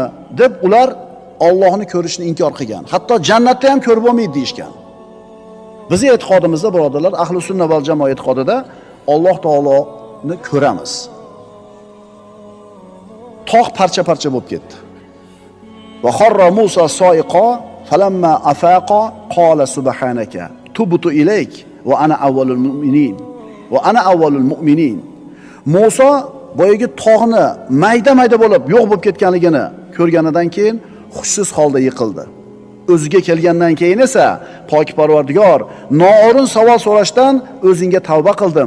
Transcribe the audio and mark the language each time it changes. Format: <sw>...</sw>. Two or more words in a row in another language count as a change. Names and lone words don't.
<uz>deb ular Allohni ko'rishni inkor qilgan. Hatto jannatda ham ko'rib bo'lmaydi deyishgan. Bizning e'tiqodimizda birodarlar, ahli sunna val jamoat e'tiqodida Alloh taoloni ko'ramiz. Tog' parcha-parcha bo'lib ketdi.</uz> <ar>وخر موسى صعقا فلما أفاق قال سبحانك تبت إليك وأنا أول المؤمنين. وأنا أول المؤمنين.</ar> <uz>Musa boyagi tog'ni mayda-mayda bo'lib yo'q bo'lib ketganligini ko'rganidan keyin hushsiz holda yiqildi. O'ziga kelgandan keyin esa pok Parvardigor, noo'rin savol so'rashdan o'zingga tavba qildim.</uz>